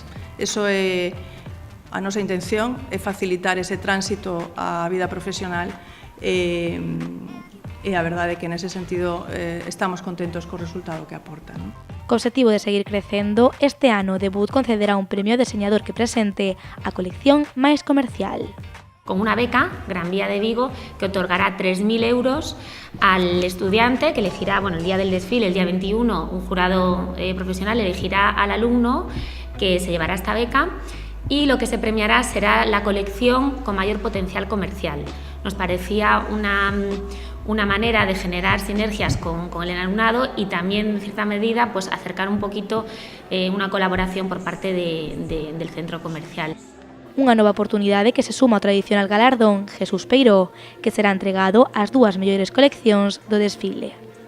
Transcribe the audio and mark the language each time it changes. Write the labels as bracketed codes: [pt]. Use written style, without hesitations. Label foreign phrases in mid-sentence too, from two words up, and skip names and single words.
[gl] Eso é a nosa intención, é facilitar ese tránsito á vida profesional e a verdade é que nese sentido estamos contentos co resultado que aporta. Co obxectivo de seguir crecendo, este ano Debut concederá un premio ao deseñador que presente a colección máis comercial. [es] Con una beca, Gran Vía de Vigo, que otorgará 3.000 euros al estudiante que elegirá, el día del desfile, el día 21, un jurado profesional elegirá al alumno que se llevará esta beca y lo que se premiará será la colección con mayor potencial comercial. Nos parecía una manera de generar sinergias con el alumnado y también, en cierta medida, pues acercar un poquito una colaboración por parte del centro comercial. [gl] Unha nova oportunidade que se suma ao tradicional galardón Jesús Peiró, que será entregado ás 2 mellores coleccións do desfile.